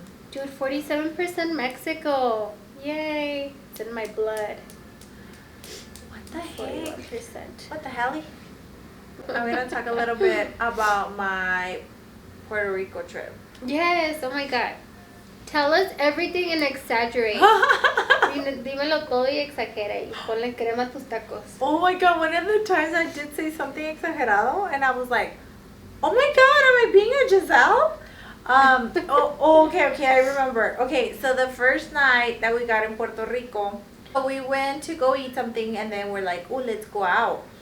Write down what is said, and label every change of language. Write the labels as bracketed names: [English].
[English] Dude, 47% Mexico. Yay. It's in my blood. What the heck? 41%. What the hell? I'm gonna talk a little bit about my Puerto Rico trip. Yes, oh my god. Tell us everything and exaggerate. [Spanish] Dímelo todo y exagera y ponle crema a tus tacos. [English] Oh my god, one of the times I did say something exagerado and I was like, oh my god, am I Yezzel. Okay, I remember. Okay, so the first night that we got in Puerto Rico, we went to go eat something, and then we're like, oh, let's go out.